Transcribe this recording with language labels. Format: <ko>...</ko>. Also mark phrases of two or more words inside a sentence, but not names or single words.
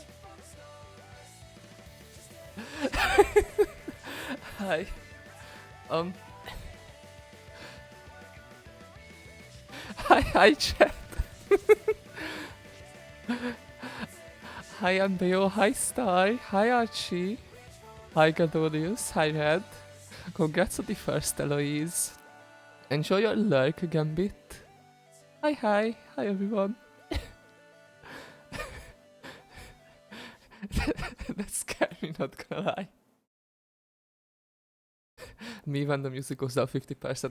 <en>Hi. Um. Hi, chat. Hi, Ambeo. Hi, Star. Hi, Archie. Hi, Gadorius. Hi, Red. Congrats on the first, Eloise. Enjoy your lurk, Gambit. Hi, everyone. That scared me, not gonna lie. Me when the music goes down 50%.</en>